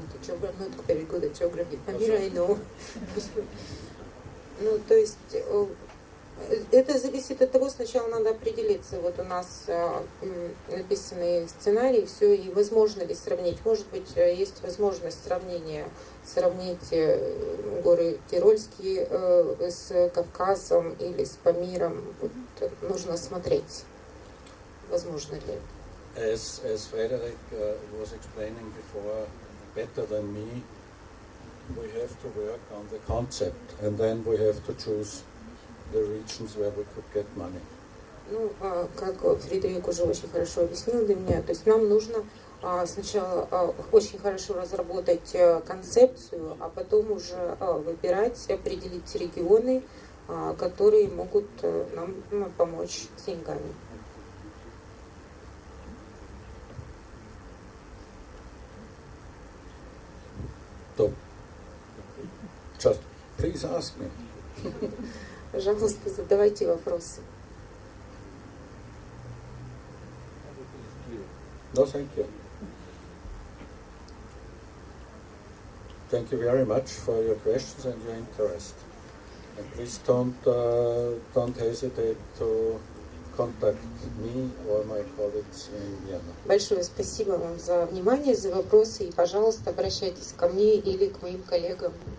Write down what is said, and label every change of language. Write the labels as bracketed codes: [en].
[en] Not very good at geography. Памир, I know. [ru] Ну, то есть это зависит от того, сначала надо определиться. Вот у нас написанный сценарий, все, и возможно ли сравнить. Может быть, есть возможность сравнить горы Тирольские с Кавказом или с Памиром. Вот, нужно смотреть, возможно ли. [en] As Frederick was explaining before, better than me, we have to work on the concept, and then we have to choose the regions where we could get money. [ru] Ну, как Фредерик уже очень хорошо объяснил для меня, то есть нам нужно сначала очень хорошо разработать концепцию, а потом уже выбирать, определить регионы, которые могут нам помочь с деньгами. [en] So, just please ask me. [ru] Пожалуйста, задавайте вопросы. [en] No, thank you. Thank you very much for your questions and your interest. And please don't hesitate to contact me or my colleagues in Vienna. [ru] Большое спасибо вам за внимание, за вопросы, и, пожалуйста, обращайтесь ко мне или к моим коллегам.